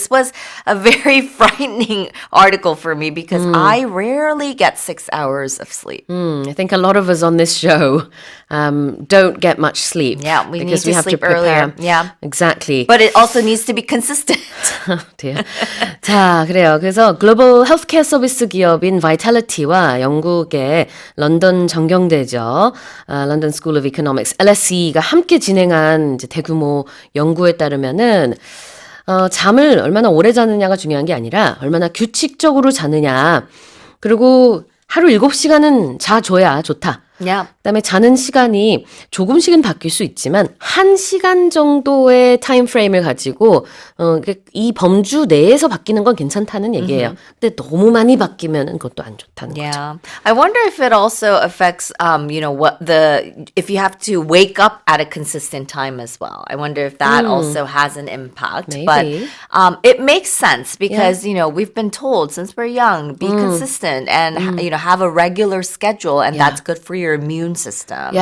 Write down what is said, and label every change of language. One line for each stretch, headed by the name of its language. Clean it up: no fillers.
English: This was a very frightening article for me because I rarely get 6 hours of sleep. I think a lot of us on this show don't get much sleep. Yeah, we because need to sleep earlier. Yeah. Exactly. But it also needs to be consistent.
Korean: dear. 자, 그래요. 그래서 글로벌 헬스케어 서비스 기업인 바이탈리티와 영국의 런던 정경대죠. 런던 스쿨 오브 이코노믹스 LSE가 함께 진행한 이제 대규모 연구에 따르면은 잠을 얼마나 오래 자느냐가 중요한 게 아니라 얼마나 규칙적으로 자느냐. 그리고 하루 7시간은 자줘야 좋다.
English: Yeah.
Korean: 그다음에 자는 시간이 조금씩은 바뀔 수 있지만 1시간 정도의 타임 프레임을 가지고 이 범주 내에서 바뀌는 건 괜찮다는 얘기예요. 근데 너무 많이 바뀌면 그것도 안 좋다는 거죠.
English: Yeah. I wonder if it also affects, if you have to wake up at a consistent time as well. I wonder if that also has an impact. Maybe. But it makes sense because, we've been told since we're young, be consistent and, have a regular schedule and that's good for your immune system.